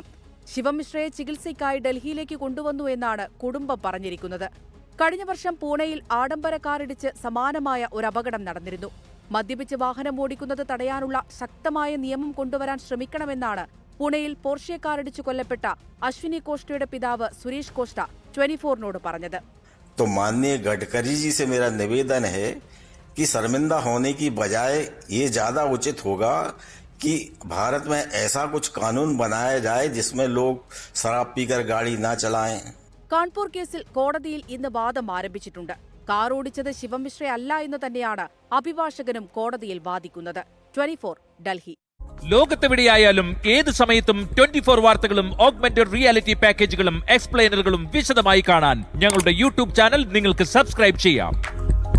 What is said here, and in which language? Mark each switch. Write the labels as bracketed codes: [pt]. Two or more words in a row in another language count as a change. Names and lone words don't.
[ml] ശിവമിശ്രയെ ചികിത്സയ്ക്കായി ഡൽഹിയിലേക്ക് കൊണ്ടുവന്നു എന്നാണ് കുടുംബം പറഞ്ഞിരിക്കുന്നത്. കഴിഞ്ഞ വർഷം പൂണെയിൽ ആഡംബര കാറിടിച്ച് സമാനമായ ഒരു അപകടം നടന്നിരുന്നു. മദ്യപിച്ച് വാഹനം ഓടിക്കുന്നത് തടയാനുള്ള ശക്തമായ നിയമം കൊണ്ടുവരാൻ ശ്രമിക്കണമെന്നാണ് പൂണെയിൽ പോർഷെ കാറിടിച്ച് കൊല്ലപ്പെട്ട അശ്വിനി കോഷ്ടയുടെ പിതാവ് സുരേഷ് കോഷ്ട 24നോട് പറഞ്ഞത്. [hi] तो माननीय गडकरी जी से मेरा निवेदन है कि शर्मिंदा होने की बजाय ये ज्यादा उचित होगा कि भारत में ऐसा कुछ कानून बनाया जाए जिसमें लोग शराब पीकर गाड़ी न चलाएं. [ml] കാൺപൂർ കേസിൽ കോടതിയിൽ ഇന്ന് വാദം ആരംഭിച്ചിട്ടുണ്ട്. കാർ ഓടിച്ചത് ശിവമിശ്രയല്ല എന്ന് തന്നെയാണ് അഭിഭാഷകനും കോടതിയിൽ വാദിക്കുന്നത്. 24 ഡൽഹി. ലോകത്തെവിടെയായാലും ഏത് സമയത്തും 24 വാർത്തകളും [en] augmented reality [ml] പാക്കേജുകളും എക്സ്പ്ലെയിനറുകളും വിശദമായി കാണാൻ ഞങ്ങളുടെ YouTube ചാനൽ നിങ്ങൾക്ക് സബ്സ്ക്രൈബ് ചെയ്യാം.